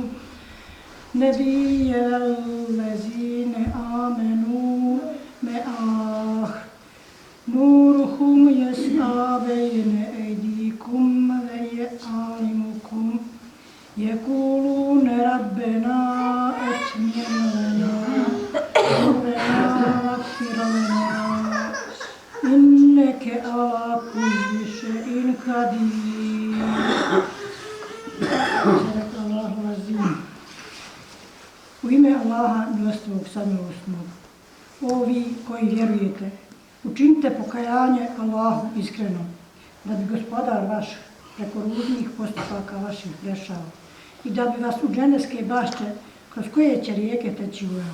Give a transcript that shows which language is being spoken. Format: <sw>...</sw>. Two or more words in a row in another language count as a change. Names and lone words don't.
<ar>نبي الذين آمنوا معه نورهم يسعى بين أيديكم وأيمانكم يقولون ربنا أتمم لنا نورنا واغفر لنا إنك على كل شيء قدير. صدق الله العظيم.</ar> <bs>U ime Allaha milostivog samilosnog. O vi koji vjerujete, učinite pokajanje Allahu iskreno, da bi gospodar vaš preko ružnih postupaka vaših prešao i da bi vas u dženevske bašče kroz koje će rijeke teći uveo.</bs>